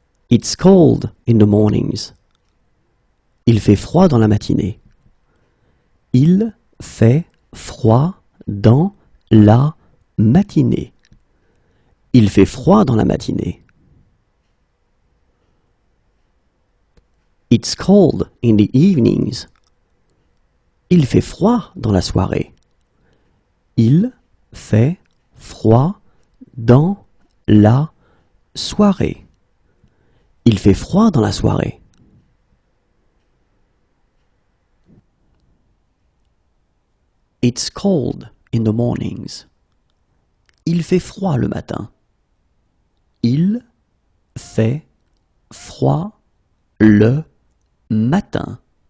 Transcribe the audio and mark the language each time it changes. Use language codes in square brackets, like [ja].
[en] It's cold in the mornings. [fr] Il fait froid dans la matinée. Il fait froid dans la matinée. Il fait froid dans la matinée. [en] It's cold in the evenings. [fr] Il fait froid dans la soirée. Il fait froid dans la soirée. Il fait froid dans la soirée. [en] It's cold in the mornings. [fr] Il fait froid le matin. Il fait froid le matin.